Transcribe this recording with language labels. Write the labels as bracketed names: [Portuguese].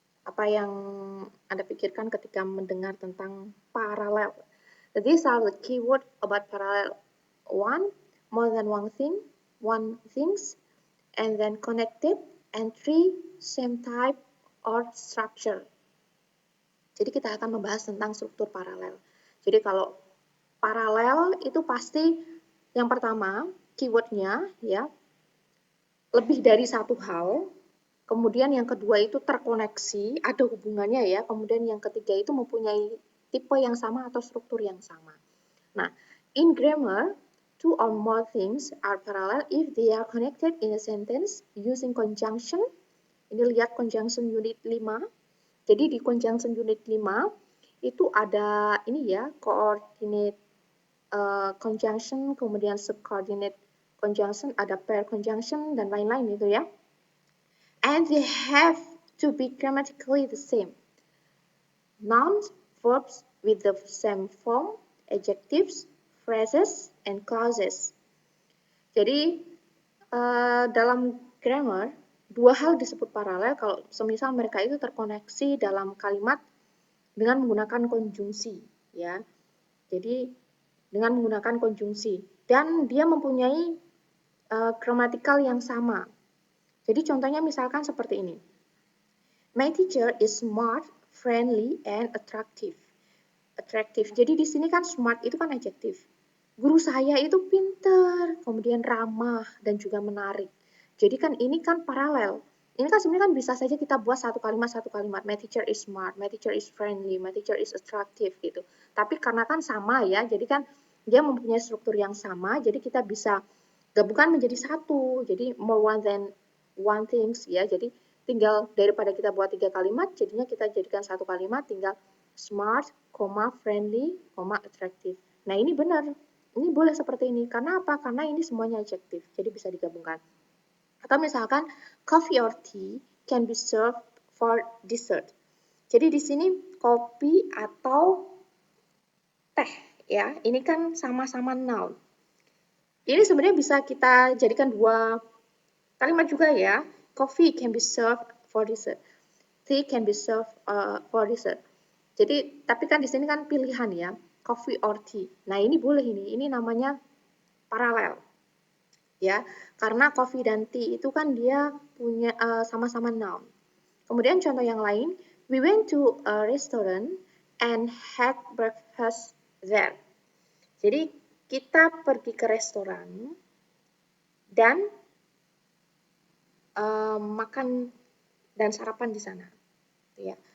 [Indonesian] apa yang Anda pikirkan ketika mendengar tentang paralel. [English] These are the keyword about parallel. One, more than one things, and then connected, and three, same type or structure. [Indonesian] Jadi kita akan membahas tentang struktur paralel. Jadi kalau paralel itu pasti yang pertama keywordnya ya lebih dari satu hal. Kemudian yang kedua itu terkoneksi, ada hubungannya ya. Kemudian yang ketiga itu mempunyai tipe yang sama atau struktur yang sama. [English] Nah, in grammar, two or more things are parallel if they are connected in a sentence using conjunction. [Indonesian] Ini lihat conjunction unit 5. Jadi di conjunction unit 5 itu ada ini ya, coordinate conjunction, kemudian subordinate conjunction, ada pair conjunction dan lain-lain itu ya. [English] And they have to be grammatically the same. Nouns, verbs with the same form, adjectives, phrases, and clauses. [Indonesian] Jadi dalam grammar dua hal disebut paralel kalau semisal mereka itu terkoneksi dalam kalimat dengan menggunakan konjungsi, ya. Jadi dengan menggunakan konjungsi dan dia mempunyai gramatikal yang sama. Jadi contohnya misalkan seperti ini. [English] My teacher is smart, friendly, and attractive. [Indonesian] Attractive. Jadi di sini kan smart itu kan adjektif. Guru saya itu pintar, kemudian ramah dan juga menarik. Jadi kan ini kan paralel. Ini kan sebenarnya kan bisa saja kita buat satu kalimat. [English] My teacher is smart, my teacher is friendly, my teacher is attractive gitu. [Indonesian] Tapi karena kan sama ya, jadi kan dia mempunyai struktur yang sama, jadi kita bisa gabungkan menjadi satu. Jadi [English] more than one things [Indonesian] ya. Jadi tinggal daripada kita buat 3 kalimat, jadinya kita jadikan satu kalimat, tinggal smart, friendly, attractive. Nah ini benar, ini boleh seperti ini. Karena apa? Karena ini semuanya adjektif, jadi bisa digabungkan. Atau misalkan [English] coffee or tea can be served for dessert. [Indonesian] Jadi di sini kopi atau teh ya, ini kan sama-sama noun. Ini sebenarnya bisa kita jadikan dua kalimat juga ya. [English] Coffee can be served for dessert. Tea can be served for dessert. [Indonesian] Jadi, tapi kan di sini kan pilihan ya, [English] coffee or tea. [Indonesian] Nah, ini boleh ini namanya paralel. Ya, karena coffee dan tea itu kan dia punya sama-sama noun. Kemudian contoh yang lain, [English] we went to a restaurant and had breakfast there. [Indonesian] Jadi, kita pergi ke restoran dan makan dan sarapan di sana. Ya.